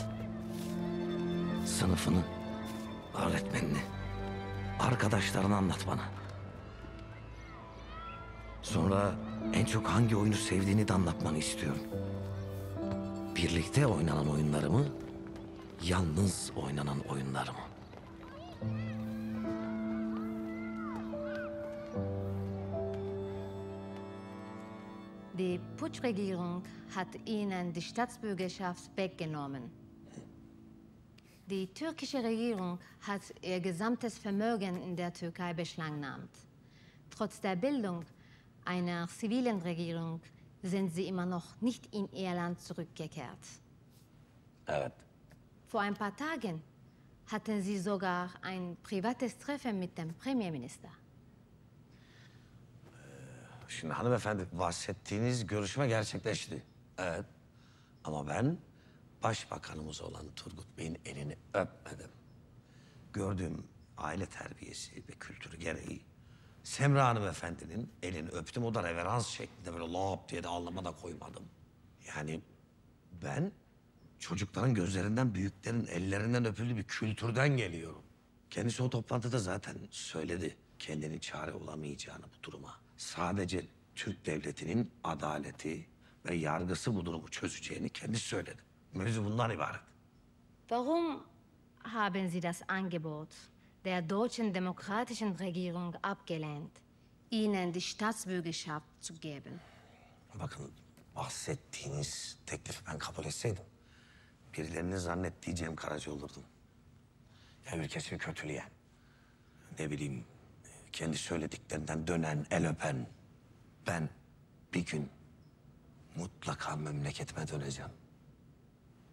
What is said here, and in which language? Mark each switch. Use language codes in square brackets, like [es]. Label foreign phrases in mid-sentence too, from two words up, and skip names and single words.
[tr] Sınıfını, öğretmenini, arkadaşlarını anlat bana. Sonra en çok hangi oyunu sevdiğini de anlatmanı istiyorum. Birlikte oynanan oyunları mı, yalnız oynanan oyunları mı? [de] Die Putschregierung hat ihnen die Staatsbürgerschaft weggenommen. Die türkische Regierung hat ihr gesamtes Vermögen in der Türkei beschlagnahmt. Trotz der Bildung einer zivilen Regierung sind sie immer noch nicht in ihr Land zurückgekehrt. [tr] Evet. [de] Vor ein paar Tagen hatten sie sogar ein privates Treffen mit dem Premierminister. [tr] Şimdi hanımefendi bahsettiğiniz görüşme gerçekleşti. Evet. Ama ben başbakanımız olan Turgut Bey'in elini öpmedim. Gördüğüm aile terbiyesi ve kültürü gereği Semra hanımefendinin elini öptüm. O da reverans şeklinde böyle lop diye de alnıma da koymadım. Yani ben çocukların gözlerinden büyüklerin ellerinden öpüldüğü bir kültürden geliyorum. Kendisi o toplantıda zaten söyledi kendini çare olamayacağını bu duruma. Sadece Türk devletinin adaleti ve yargısı bu durumu çözeceğini kendisi söyledi. Mevzu bundan ibaret. [de] Warum haben Sie das Angebot der deutschen demokratischen Regierung abgelehnt, ihnen die Staatsbürgerschaft zu geben? [tr] Bakın bahsettiğiniz teklifi ben kabul etseydim birilerinin zannettiği Cem Karaca olurdum. Ya ülkesini kötüleyen, ne bileyim kendi söylediklerinden dönen, el öpen. Ben bir gün mutlaka memleketime döneceğim.